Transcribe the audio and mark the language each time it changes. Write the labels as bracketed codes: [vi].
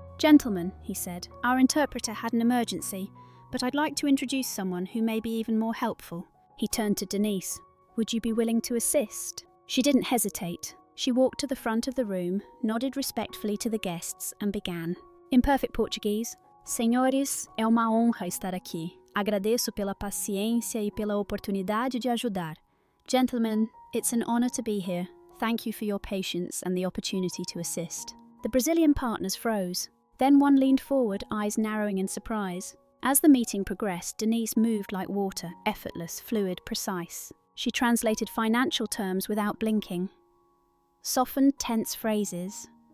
[en] "Gentlemen," he said, "our interpreter had an emergency, but I'd like to introduce someone who may be even more helpful." He turned to Denise. "Would you be willing to assist?" She didn't hesitate. She walked to the front of the room, nodded respectfully to the guests, and began. In perfect Portuguese, [pt] "Senhores, é uma honra estar aqui. Agradeço pela paciência e pela oportunidade de ajudar. [en] Gentlemen, it's an honor to be here. Thank you for your patience and the opportunity to assist." The Brazilian partners froze. Then one leaned forward, eyes narrowing in surprise. As the meeting progressed, Denise moved like water, effortless, fluid, precise. She translated financial terms without blinking. Softened tense phrases.